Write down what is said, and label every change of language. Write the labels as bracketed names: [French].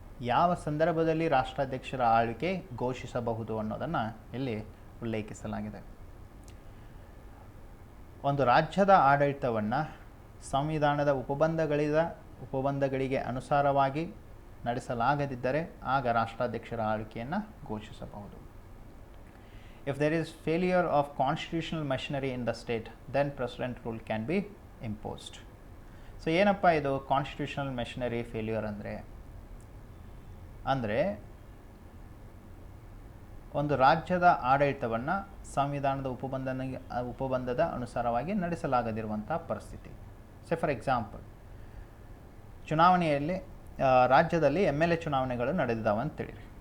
[Kannada] ಯಾವ ಸಂದರ್ಭದಲ್ಲಿ ರಾಷ್ಟ್ರಾಧ್ಯಕ್ಷರ ಆಳ್ವಿಕೆ ಘೋಷಿಸಬಹುದು ಅನ್ನೋದನ್ನು ಇಲ್ಲಿ ಉಲ್ಲೇಖಿಸಲಾಗಿದೆ. ಒಂದು ರಾಜ್ಯದ ಆಡಳಿತವನ್ನು ಸಂವಿಧಾನದ ಉಪಬಂಧಗಳಿಗೆ ಅನುಸಾರವಾಗಿ ನಡೆಸಲಾಗದಿದ್ದರೆ ಆಗ ರಾಷ್ಟ್ರಾಧ್ಯಕ್ಷರ ಆಳ್ವಿಕೆಯನ್ನು ಘೋಷಿಸಬಹುದು. [English] If there is failure of constitutional machinery in the state, then president rule can be imposed. [Kannada] So ಏನಪ್ಪ ಇದು ಕಾನ್ಸ್ಟಿಟ್ಯೂಷನಲ್ ಮೆಷಿನರಿ ಫೇಲ್ಯೂರ್ ಅಂದರೆ ಒಂದು ರಾಜ್ಯದ ಆಡಳಿತವನ್ನು ಸಂವಿಧಾನದ ಉಪಬಂಧದ ಅನುಸಾರವಾಗಿ ನಡೆಸಲಾಗದಿರುವಂಥ ಪರಿಸ್ಥಿತಿ. [English] for example, [Kannada] ಚುನಾವಣೆಯಲ್ಲಿ ರಾಜ್ಯದಲ್ಲಿ MLA ಚುನಾವಣೆಗಳು ನಡೆದಿದ್ದಾವೆ ಅಂತೇಳಿ.